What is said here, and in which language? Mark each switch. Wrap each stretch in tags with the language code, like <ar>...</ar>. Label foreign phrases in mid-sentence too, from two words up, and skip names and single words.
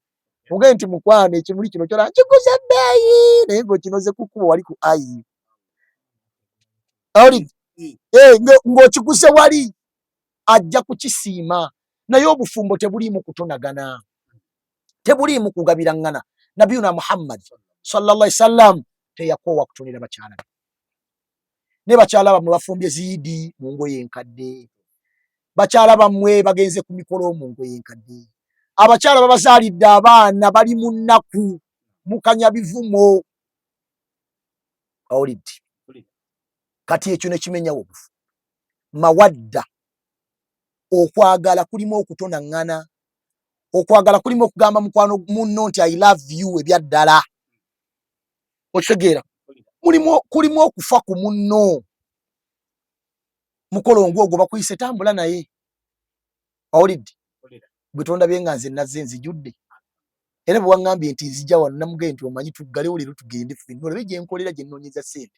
<lg>Muge nti mukwano ekimuli kino kyola nkiguze bbeeyi, naye ng'okinoze ku kkubo wali ku ayi. Oli ng'okiguze wali ajja kukisiima. Naye obufumbo tebuliimu kutonagana, tebuliimu kugabiraŋŋana. Nabiyuna Muhammad</lg> <ar>صلى الله عليه وسلم</ar> <lg>teyakoowa kutonera bakyala be. Ne bakyala bammwe bafumbye ziidi mu ngoye enkadde, bakyala bammwe bagenze ku mikolo mu ngoye enkadde, abakyala babazaalidde abaana bali mu nnaku mukanya bivumo. Awulidde? Kati ekyo ne kimenyawo obufu. Mawadda, okwagala kulimu okutonaŋŋana, okwagala kulimu okugamba mukwano munno nti</lg> <en>I love you</en> <lg>ebyaddala. Okitegeera? Kulimu okufa ku munno. Mukolo ng'ogwo bakuyise tambula naye. Awulidde? Bwe tondabye nga nze nazze nzijudde. Era bwe waŋŋambye nti nzija wano namugambye nti omanyi tuggalewo leero tugende ffenna olabe gye nkolera gye nnoonyeza ssente.</lg>